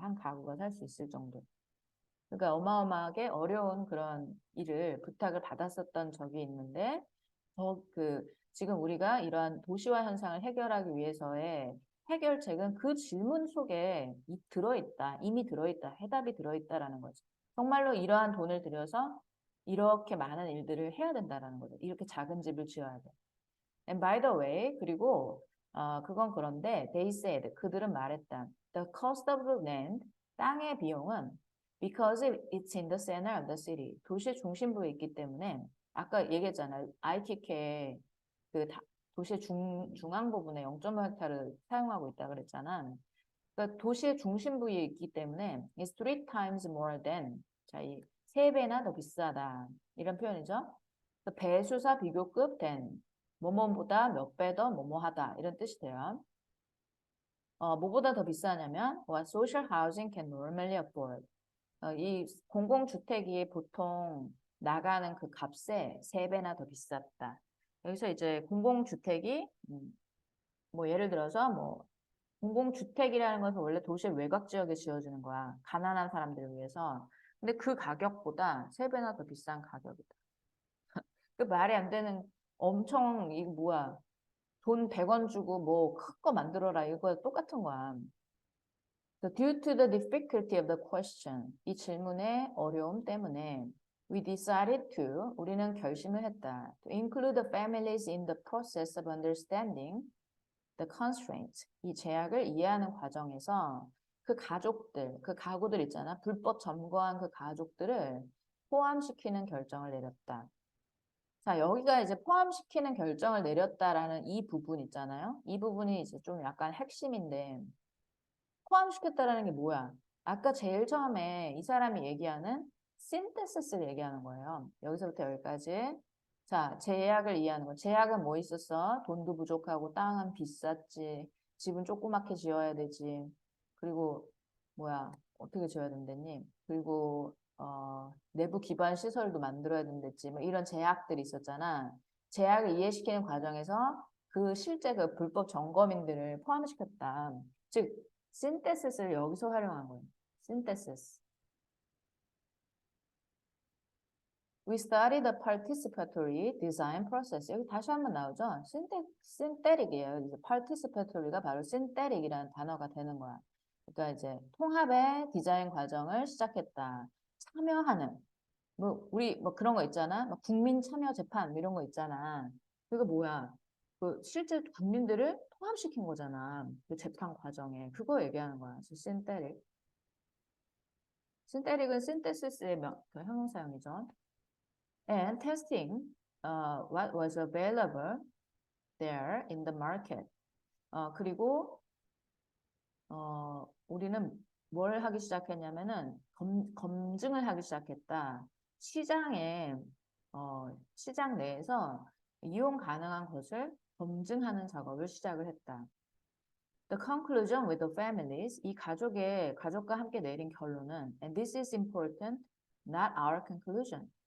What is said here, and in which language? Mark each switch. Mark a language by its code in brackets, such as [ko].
[ko] 한 가구가 살 수 있을 정도. 그러니까 어마어마하게 어려운 그런 일을 부탁을 받았었던 적이 있는데 지금 우리가 이러한 도시화 현상을 해결하기 위해서의 해결책은 그 질문 속에 이미 들어있다, 해답이 들어있다라는 거죠. 정말로 이러한 돈을 들여서 이렇게 많은 일들을 해야 된다라는 거죠. 이렇게 작은 집을 지어야 돼. [en] And by the way, [ko] 그리고 그건 그런데 [en] they said, [ko] 그들은 말했다. [en] The cost of the land, [ko] 땅의 비용은 [en] because it's in the center of the city, [ko] 도시 중심부에 있기 때문에 아까 얘기했잖아요. 아이키케 그 도시의 중앙 부분에 0.5헥타르를 사용하고 있다 그랬잖아. 그러니까 도시의 중심부에 있기 때문에 [en] it's 3 times more than [ko] 자, 이 3배나 더 비싸다. 이런 표현이죠. 배수사 비교급 된, 뭐뭐보다 몇 배 더 뭐뭐하다. 이런 뜻이 돼요. 뭐보다 더 비싸냐면 [en] what social housing can normally afford. [ko] 이 공공주택이 보통 나가는 그 값에 3배나 더 비쌌다. 여기서 이제 공공주택이 뭐 예를 들어서 뭐 공공주택이라는 것은 원래 도시의 외곽 지역에 지어지는 거야. 가난한 사람들을 위해서. 근데 그 가격보다 3배나 더 비싼 가격이다. 그 말이 안 되는 엄청 이거 뭐야. 돈 100원 주고 뭐 큰 거 만들어라. 이거 똑같은 거야. [en] So due to the difficulty of the question, [ko] 이 질문의 어려움 때문에 [en] we decided to, [ko] 우리는 결심을 했다. [en] To include the families in the process of understanding the constraints. [ko] 이 제약을 이해하는 과정에서 그 가족들, 그 가구들 있잖아. 불법 점거한 그 가족들을 포함시키는 결정을 내렸다. 자, 여기가 이제 포함시키는 결정을 내렸다라는 이 부분 있잖아요. 이 부분이 이제 좀 약간 핵심인데 포함시켰다라는 게 뭐야? 아까 제일 처음에 이 사람이 얘기하는 synthesis를 얘기하는 거예요. 여기서부터 여기까지. 자, 제약을 이해하는 거. 제약은 뭐 있었어? 돈도 부족하고 땅은 비쌌지. 집은 조그맣게 지어야 되지. 그리고 뭐야? 어떻게 지어야 된다니? 그리고 내부 기반 시설도 만들어야 된댔지. 뭐 이런 제약들이 있었잖아. 제약을 이해시키는 과정에서 그 실제 그 불법 점거민들을 포함시켰다. 즉 synthesis를 여기서 활용한 거예요. synthesis. [en] We study the participatory design process. [ko] 여기 다시 한번 나오죠? synthetic이에요. 이제 participatory가 바로 synthetic이라는 단어가 되는 거야. 그러니까 이제 통합의 디자인 과정을 시작했다. 참여하는. 뭐 우리 뭐 그런 거 있잖아. 뭐 국민 참여 재판 이런 거 있잖아. 그거 뭐야? 그 실제 국민들을 통합시킨 거잖아. 그 재판 과정에. 그거 얘기하는 거야. synthetic. synthetic은 synthesis의 그 형용사형이죠. [en] And testing what was available there in the market. [ko] 그리고 우리는 뭘 하기 시작했냐면은 검증을 하기 시작했다. 시장에 시장 내에서 이용 가능한 것을 검증하는 작업을 시작을 했다. [en] The conclusion with the families, [ko] 이 가족과 함께 내린 결론은, [en] and this is important, not our conclusion.